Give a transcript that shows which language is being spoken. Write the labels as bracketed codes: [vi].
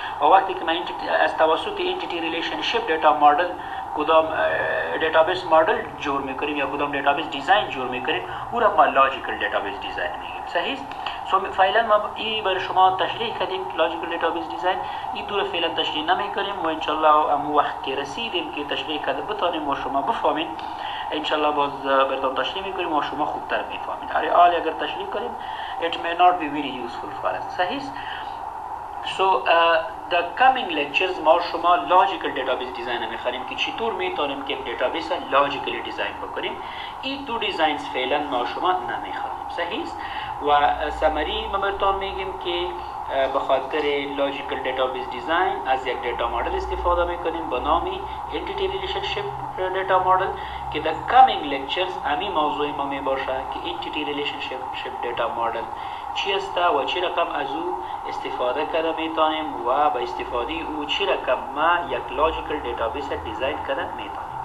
[fa] و وقتی که ما از توسط انتیتی ریلیشنشیپ دیتا مدل کدام دیتابیس مدل جور میکنیم یا کدام دیتابیس دیزاین جور میکنیم، او را ما لاجیکال دیتابیس دیزاین میگیم. صحیح؟ سو فعلا ما این برای شما تشریح کردیم لاجیکال دیتابیس دیزاین، این دور فعلا تشریح نمیکنیم و انشالله ام وقت که رسیدیم که تشریح کرده بتانیم و شما بفهمین انشالله باز براتون تشریح میکنیم و شما خوبتر میفهمید. هر حال اگر تشریح کنیم [en] it may not be very useful for us. [fa] صحیح؟ [en] So the coming lectures [fa] ما شما لاجیکال دیتابیس دیزاین میخوانیم که چطور میتونیم که دیتابیس لاجیکلی دیزاین بکنیم. این دو دیزاینز فعلا ما شما نمیخوانیم. صحیح؟ و سمری ما براتون میگیم که به خاطر لاجیکال دیتابیس دیزاین از یک دیتا مدل استفاده میکنیم به نام انتیتی ریلیشنشیپ دیتا مدل که در کامینگ لکچرز همین موضوع ما میباشه که انتیتی ریلیشنشیپ دیتا مدل چی است و چی رقم از او استفاده کرده میتونیم و با استفاده او چی رقم ما یک لاجیکال دیتابیس دیزاین کرده میتونیم.